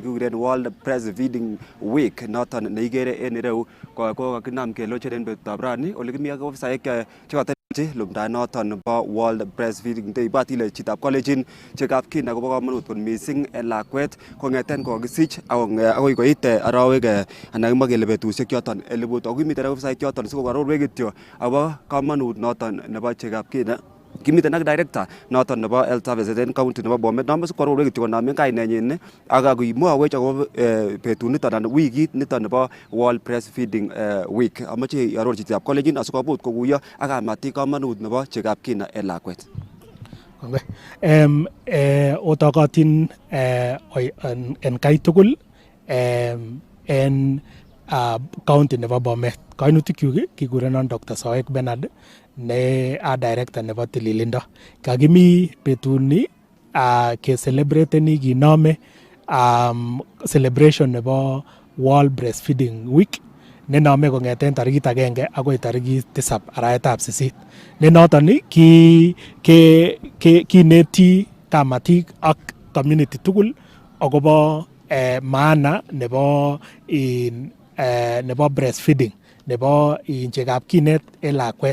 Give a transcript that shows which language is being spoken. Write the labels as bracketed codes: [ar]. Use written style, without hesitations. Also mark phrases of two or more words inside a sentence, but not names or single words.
[kln] kikuren World Breastfeeding Week noton neigere en ireu ko kakinam kelochen en betutab rani ole kimi ak ofisaek che lumda noton bo World Breastfeeding Day batile chitab Kalenjin chegab kinda kobo kamanut kot missing en lakwet kongeten kokisich akoi koit arawek anan kimwa kele betusiek choton 1000 ako kimiten ofisaek choton sikoarorwech kityo akobo kamanut noton nebo chegab kinda. Kimiten ak director noton nebo [en] health services [kln] en county nebo Bomet namas kwarorwech kityo konamen kainenyin ak akimwawech akobo betut niton anan wikit niton nebo World Breastfeeding Week. Amache iarorchi chitab Kalenjin asikobut kokuyo ak kamatik kamanut nebo chegab kinda en lakwet. Otokotin en kai tugul en county nebo Bomet. Kainutikyuk kikurenon Dr. Soek Bernard ne a director nebo tililindo. Kakimi betuni ke celebrate kinome celebration nebo World Breastfeeding Week ne nome kong'eten tarikit 1 akoi tarikit 7 arawetab 8. Ne noton kineti kamatik ak community tugul akobo maana nebo breastfeeding nebo chegab kinet en lakwet.